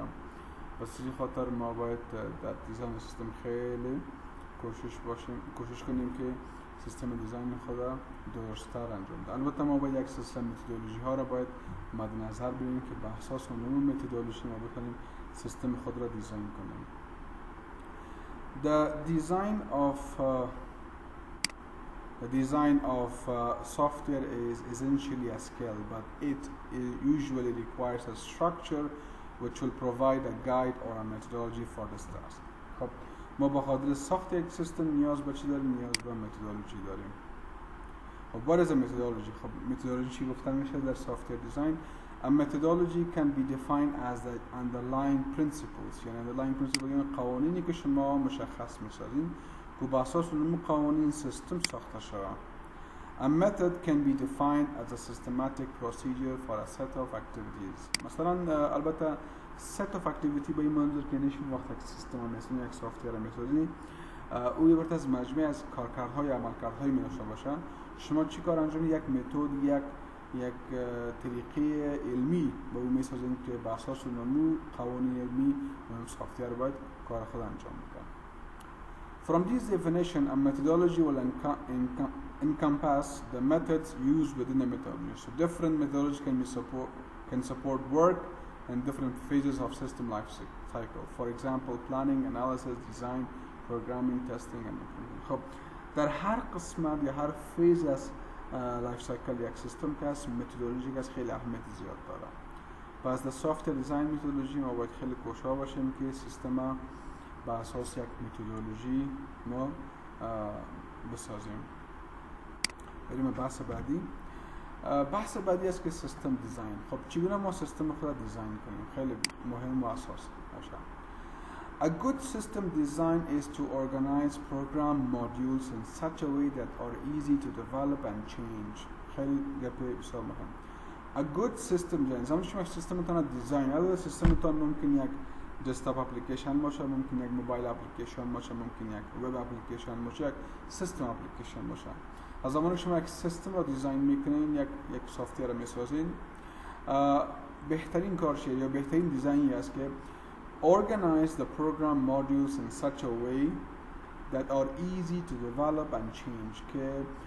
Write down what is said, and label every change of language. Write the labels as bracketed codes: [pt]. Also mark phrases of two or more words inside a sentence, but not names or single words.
[fa] بس این خاطر ما باید در دیزاین سیستم خیلی کوشش کنیم که سیستم دیزاین خود درست‌تر انجام دهیم. البته ما باید یک سیستم متدولوژی ها را باید مد نظر بگیریم که به اساس اون متدولوژی ما بتونیم سیستم خود را دیزاین کنیم. [en] The design of software is essentially a skill, but it usually requires a structure which will provide a guide or a methodology for this task. [fa] خب ما با خاطر ساخت یک سیستم نیاز به چی داریم؟ نیاز به متدولوژی داریم. [en] خب what is a methodology؟ [fa] خب متدولوژی چی گفته میشه در [en] software design؟ A methodology can be defined as the underlying principles. [fa] یعنی [en] underlying principles [fa] یعنی قوانینی که شما مشخص میسازین که با اساس اون قوانین سیستم ساخته شده. [en] A method can be defined as a systematic procedure for a set of activities. [fa] مثلا البته [en] set of activity [fa] به این منظور که نشون وقت یک سیستم مثلا یک سافتور میسازین، او عبارت از مجموعه از کارکردهای عملکردهای میشه باشه. شما چی کار انجام یک متد یک طریقه علمی با اون میسازین که به اساس اون قوانین علمی اون سافتور باید کار خود انجام بده. [en] From this definition, a methodology will encompass the methods used within a methodology. So different methodologies can support work in different phases of system life cycle. For example, planning, analysis, design, programming, testing and implementation. [fa] خب در هر قسمت یا هر فیز از [en] life cycle [fa] یک سیستم که از متدولوژی که از خیلی اهمیت زیاد داره. پس در [en] software design [fa] متدولوژی ما باید خیلی کوشا باشیم که سیستم با اساس یک متدولوژی ما بسازیم. بریم بحث بعدی. بحث بعدی است که [en] system design. [fa] خب چگونه ما سیستم خود دیزاین کنیم؟ خیلی مهم و اساسی باشه. [en] A good system design is to organize program modules in such a way that are easy to develop and change. [fa] خیلی گپ بسیار مهم. [en] A good system design. [fa] زمانی شما سیستمتان دیزاین، البته سیستمتان ممکن یک [en] desktop application [fa] باشه، ممکن یک [en] mobile application [fa] باشه، ممکن یک [en] web application [fa] باشه، یک [en] system application [fa] باشه. از زمانی شما یک سیستم رو دیزاین میکنین، یک سافتور میسازین، بهترین کارش یا بهترین دیزاینی است که [en] organize the program modules in such a way that are easy to develop and change.